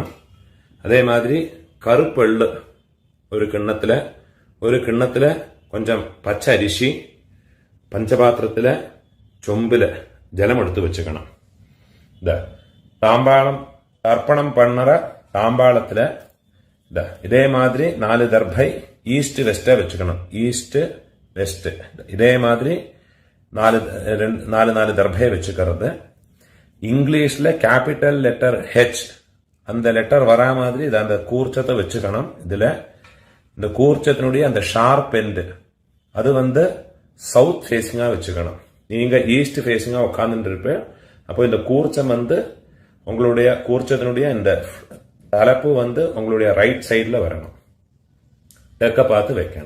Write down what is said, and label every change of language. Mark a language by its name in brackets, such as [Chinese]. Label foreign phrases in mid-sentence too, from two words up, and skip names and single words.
[Tamil] அதேமாதிரி கறுப்பெள்ளு ஒரு கிண்ணத்தில கொஞ்சம் பச்ச அரிசி, பஞ்சபாத்திரத்தில சொம்பில ஜலமெடுத்து வெச்சுக்கணும். இதா தாம்பாளம் தர்ப்பணம் பண்ணற தாம்பாளத்தில இதா இதேமாதிரி 4 தர்ப்பை [English] east west [Tamil] வெச்சுக்கணும். [English] east west [Tamil] இதேமாதிரி 4 தர்ப்பையை வெச்சுக்கறது. இங்கிலீஷ்ல [English] capital letter H [Tamil] அந்த லெட்டர் வரா மாதிரி இதை அந்த கூர்ச்சத்தை வச்சுக்கணும். இதுல இந்த கூர்ச்சத்தினுடைய அந்த ஷார்ப் எண்ட் அது [English] south facing [Tamil] வச்சுக்கணும். நீங்க [English] east facing [Tamil] உட்கார்ந்துட்டு இருப்பேன். அப்போ இந்த கூர்ச்சம் உங்களுடைய கூர்ச்சத்தினுடைய இந்த தலைப்பு உங்களுடைய [English] right side [Tamil] வரணும், தெற்க பார்த்து வைக்கணும்.